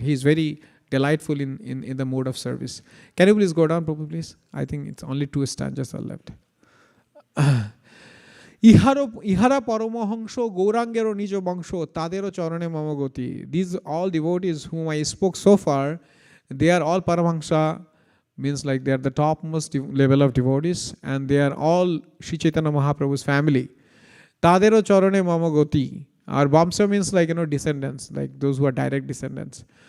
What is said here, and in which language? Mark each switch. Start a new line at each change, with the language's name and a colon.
English: He is very delightful in the mode of service. Can you please go down, Prabhu, please? I think it's only 2 stanzas are left.
Bangla: ইহারা পরমহংস গৌরাঙ্গেরও নিজ বংশ তাদেরও চরণে মম গতি.
English: These all devotees whom I spoke so far, they are all Paramahamsa, means like they are the topmost level of devotees, and they are all Sri Chaitanya Mahaprabhu's family.
Bangla: Tadero charane mama goti.
English: Our Vamsa means like, descendants, like those who are direct descendants.